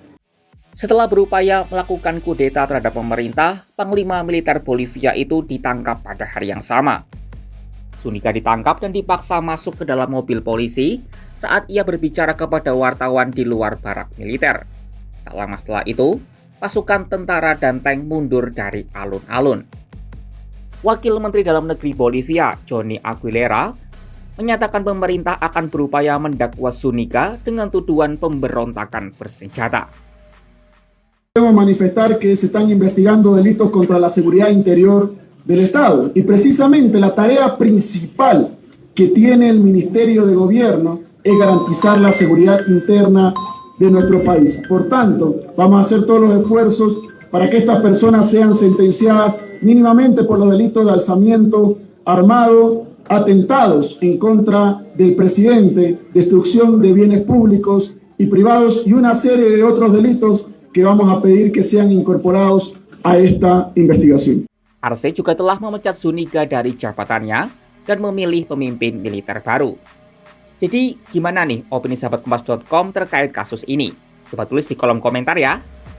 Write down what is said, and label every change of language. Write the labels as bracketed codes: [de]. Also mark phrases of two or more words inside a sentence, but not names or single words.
[id] Setelah berupaya melakukan kudeta terhadap pemerintah, Panglima Militer Bolivia itu ditangkap pada hari yang sama. Zúñiga ditangkap dan dipaksa masuk ke dalam mobil polisi saat ia berbicara kepada wartawan di luar barak militer. Tak lama setelah itu, pasukan tentara dan tank mundur dari alun-alun. Wakil Menteri Dalam Negeri Bolivia, Johnny Aguilera, menyatakan pemerintah akan berupaya mendakwa Zúñiga dengan tuduhan pemberontakan bersenjata. [es] Debo manifestar que se están investigando delitos contra la seguridad interior del Estado y precisamente la tarea principal que tiene el Ministerio de Gobierno es garantizar la seguridad interna de nuestro país. Por tanto, vamos a hacer todos los esfuerzos para que estas personas sean sentenciadas mínimamente por los delitos de alzamiento armado, atentados en contra del presidente, destrucción de bienes públicos y privados y una serie de otros delitos que vamos a pedir que sean incorporados a esta investigación. [id] Arce juga telah memecat Zúñiga dari jabatannya dan memilih pemimpin militer baru. Jadi gimana nih opini sahabat Kompas.com terkait kasus ini? Coba tulis di kolom komentar ya.